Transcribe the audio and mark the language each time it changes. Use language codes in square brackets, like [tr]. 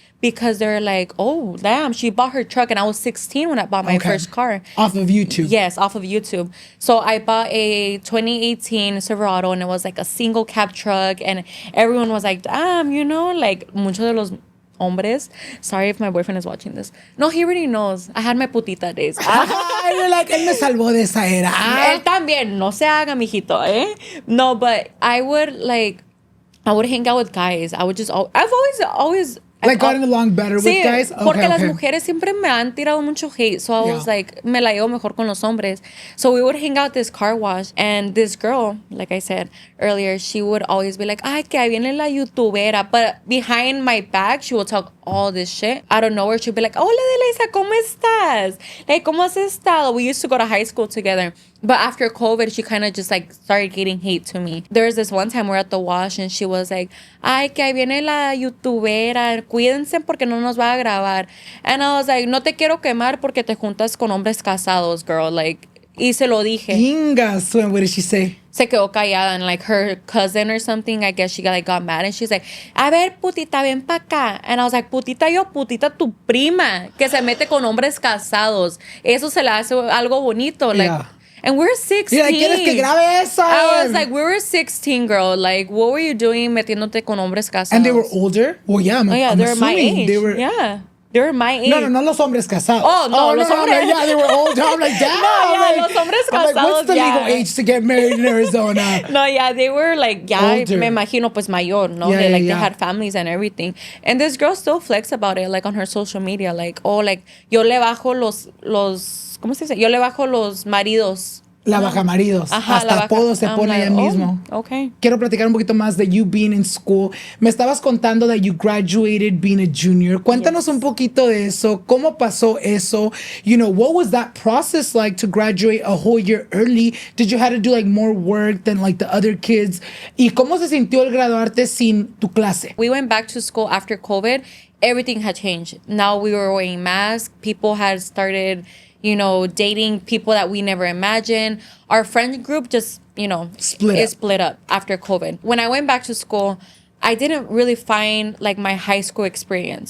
[en] Because they're like, oh, damn, she bought her truck. And I was 16 when I bought my first car. Off of YouTube? Yes, off of YouTube. So I bought a 2018 Silverado, and it was like a single cab truck. And everyone was like, damn, you know, like, [es] muchos de los hombres. [en] Sorry if my boyfriend is watching this. No, he already knows. I had my putita days. You're like, [es] él me salvó de esa era. Él también. No se haga, mijito, eh? [en] No, but I would hang out with guys. I've always... Like gotten along better with guys? Okay, [es] porque las mujeres siempre me han tirado mucho hate. [en] So I was like, [es] me la llevo mejor con los hombres. [en] So we would hang out at this car wash. And this girl, like I said earlier, she would always be like, [es] ay, que ahí viene la youtubera. [en] But behind my back, she would talk all this shit. Out of nowhere, she'd be like, [es] hola, Delayza, ¿cómo estás? [en] Like, [es] ¿cómo has estado? [en] We used to go to high school together. But after COVID, she kind of just like started getting hate to me. There was this one time we're at the wash and she was like, [es] ay, que ahí viene la youtubera, cuídense porque no nos va a grabar. [en] And I was like, [es] no te quiero quemar porque te juntas con hombres casados, girl. Like, y se lo dije. [en] Ingas, what did she say? [es] Se quedó callada, [en] and like her cousin or something, I guess she got mad, and she's like, [es] a ver, putita, ven pa' acá. [en] And I was like, [es] putita yo, putita tu prima, que se mete con hombres casados. Eso se le hace algo bonito. [en] Like, and we're 16. You're like, [es] ¿quieres que grabe eso? [en] I was like, we were 16, girl. Like, what were you doing [es] metiéndote con hombres casados? [en] And they were older? Well, yeah, I'm they were my assuming age. They were my age. [es] No, los hombres casados. Oh, no, los hombres. [en] Like, yeah, they were older. I'm like, damn. [es] No, yeah, los hombres casados, [en] I'm like, what's the legal age to get married in Arizona? No, yeah, they were like, older. [es] Me imagino, pues mayor, no? [en] Yeah, they had families and everything. And this girl still flex about it, like on her social media, like, oh, like, [es] yo le bajo los, ¿cómo se dice? Yo le bajo los maridos. La baja maridos. Ajá, hasta apodo se pone ella mismo. [en] Okay. [es] Quiero platicar un poquito más de [en] you being in school. [es] Me estabas contando [en] that you graduated being a junior. [es] Cuéntanos un poquito de eso. ¿Cómo pasó eso? [en] You know, what was that process like to graduate a whole year early? Did you have to do like more work than like the other kids? [es] ¿Y cómo se sintió el graduarte sin tu clase? [en] We went back to school after COVID. Everything had changed. Now we were wearing masks. People had started, you know, dating people that we never imagined. Our friend group just, you know, split up after COVID. When I went back to school, I didn't really find like my high school experience.